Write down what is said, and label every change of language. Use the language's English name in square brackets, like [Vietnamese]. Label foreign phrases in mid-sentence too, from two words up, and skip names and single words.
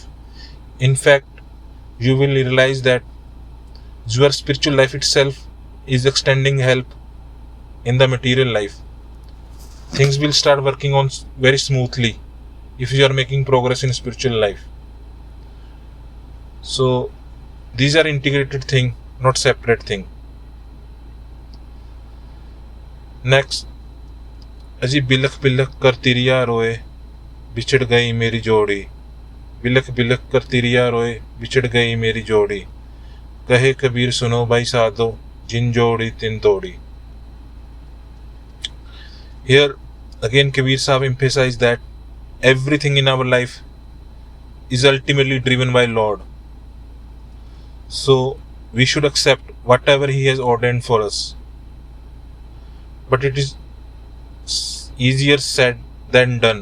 [English] In fact, you will realize that your spiritual life itself is extending help in the material life. Things will start working on very smoothly if you are making progress in spiritual life. So these are integrated thing, not separate thing. Next, [Hindi] अजी बिलख बिलख कर तिरिया रोए बिछड़ गई मेरी जोड़ी, बिलख बिलख कर तिरिया रोए बिछड़ गई मेरी जोड़ी, कहे कबीर सुनो भाई साधो जिन जोड़ी तिन तोड़ी. [English] Here again Kabir Sahib emphasized that everything in our life is ultimately driven by Lord. So we should accept whatever He has ordained for us. But it is easier said than done.